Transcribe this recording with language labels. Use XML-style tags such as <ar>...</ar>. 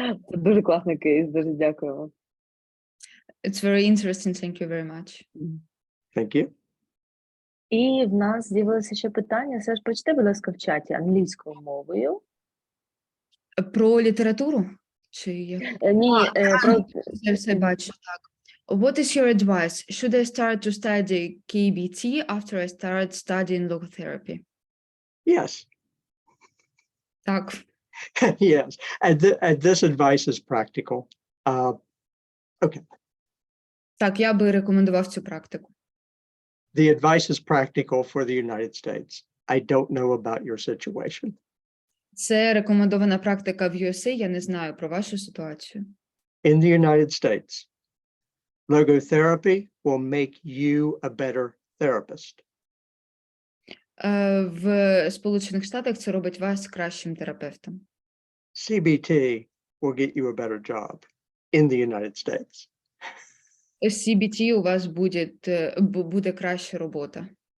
<uk>Це дуже класний кейс, дуже дякую.</uk> <en>It's very interesting, thank you very much. Thank you.</en> <uk>І в нас з'явилося ще питання. Все ж прочитай, будь ласка, в чаті англійською мовою. Про літературу? Чи як? Ні, про... Я все бачу, так.</uk> <en>What is your advice? Should I start to study KBT after I start studying logotherapy? Yes.</en> <uk>Так.</uk> <en>Yes. And this advice is practical. Okay.</en> <uk>Так, я би рекомендував цю практику.</uk> <en>The advice is practical for the United States. I don't know about your situation.</en> <uk>Це рекомендована практика в USA, я не знаю про вашу ситуацію.</uk> <en>In the United States, logotherapy will make you a better therapist.</en> <uk>В Сполучених Штатах це робить вас кращим терапевтом.</uk> <en>CBT will get you a better job in the United States.</en> <uk>З CBT у вас буде краща робота.</uk>